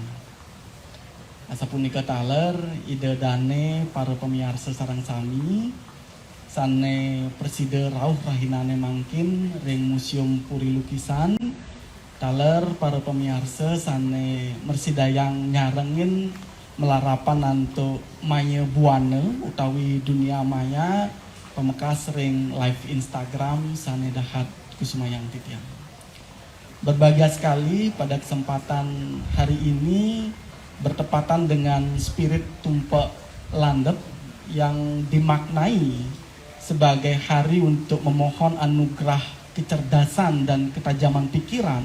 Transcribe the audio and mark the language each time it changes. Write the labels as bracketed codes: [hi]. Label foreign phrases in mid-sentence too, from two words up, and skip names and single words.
[ban] Asapunika taler Ide Dane para pemiarsa sarang sami sane preside rauh rahinane mangkin ring Museum Puri Lukisan, taler para pemiarsa sane mersidayang nyarengin melarapan nanto maya buana utawi [id] dunia maya [ban] pemekas ring live Instagram sanedahat Kusumayang Titiang. [id] Berbahagia sekali pada kesempatan hari ini bertepatan dengan spirit Tumpak Landep yang dimaknai sebagai hari untuk memohon anugerah kecerdasan dan ketajaman pikiran.